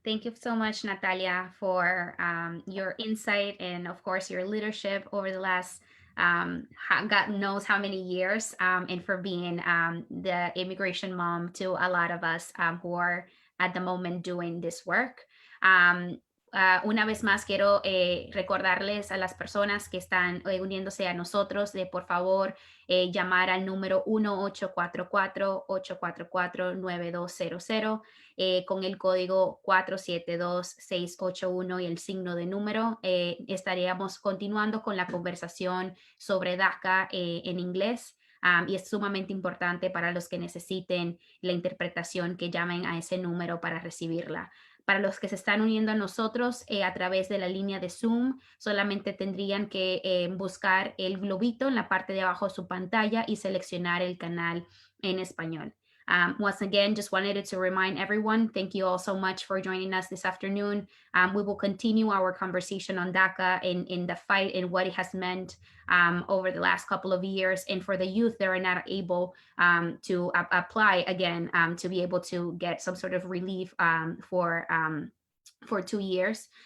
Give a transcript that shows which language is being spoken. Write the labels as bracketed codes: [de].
[en] Thank you so much, Natalia, for your insight and of course your leadership over the last God knows how many years, and for being the immigration mom to a lot of us who are at the moment doing this work. [es] Una vez más quiero recordarles a las personas que están uniéndose a nosotros de por favor llamar al número 1-844-844-9200 con el código 472-681 y el signo de número. Estaríamos continuando con la conversación sobre DACA en inglés. Y es sumamente importante para los que necesiten la interpretación que llamen a ese número para recibirla. Para los que se están uniendo a nosotros a través de la línea de Zoom, solamente tendrían que buscar el globito en la parte de abajo de su pantalla y seleccionar el canal en español. [en] Once again, just wanted to remind everyone, thank you all so much for joining us this afternoon. We will continue our conversation on DACA in the fight and what it has meant over the last couple of years, and for the youth that are not able to apply again to be able to get some sort of relief for 2 years.